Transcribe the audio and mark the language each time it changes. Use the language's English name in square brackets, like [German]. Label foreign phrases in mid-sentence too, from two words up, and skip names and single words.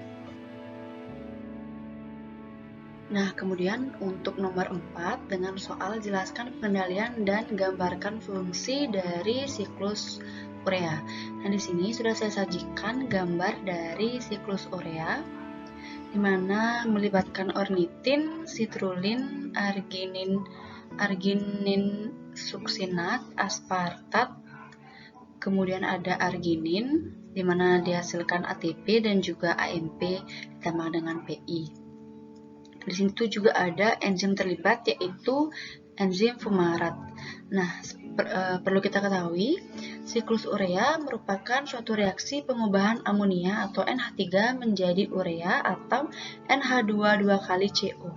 [Indonesian] Nah, kemudian untuk nomor 4 dengan soal jelaskan pengendalian dan gambarkan fungsi dari siklus urea. Nah, di sini sudah saya sajikan gambar dari siklus urea, di mana melibatkan ornitin, sitrulin, arginin suksinat, aspartat, kemudian ada arginin, di mana dihasilkan ATP dan juga AMP ditambah dengan PI. Di sini juga ada enzim terlibat, yaitu enzim fumarat. Nah, perlu kita ketahui, siklus urea merupakan suatu reaksi pengubahan amonia atau NH3 menjadi urea atau NH2 2 kali CO.